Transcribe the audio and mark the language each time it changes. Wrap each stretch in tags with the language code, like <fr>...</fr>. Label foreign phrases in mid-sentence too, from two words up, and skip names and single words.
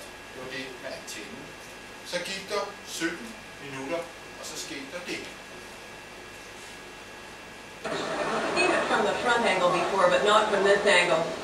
<da>Det var det med antennen. Så gik der 17 minutter, og så skete der det.</da> <en>I've seen it from the front angle before, but not from this angle.</en>